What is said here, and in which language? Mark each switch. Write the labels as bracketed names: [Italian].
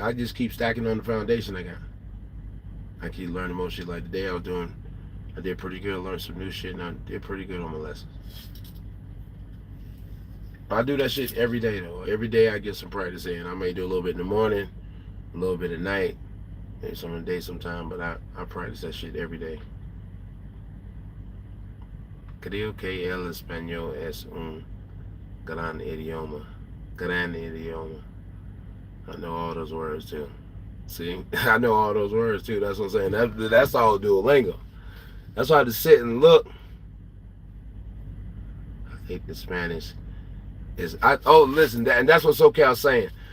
[English] I just keep stacking on the foundation I got. I keep learning more shit. Like the day I did pretty good. I learned some new shit, and I did pretty good on my lessons. I do that shit every day, though. Every day I get some practice in. I may do a little bit in the morning, a little bit at night, maybe some in the day sometime, but I practice that shit every day. [Spanish] Creo que el español es un gran idioma. Gran idioma. [English] I know all those words, too. See? I know all those words, too. That's what I'm saying. That's all Duolingo. That's why I had to sit and look. I think the Spanish is... listen, and that's what SoCal's saying.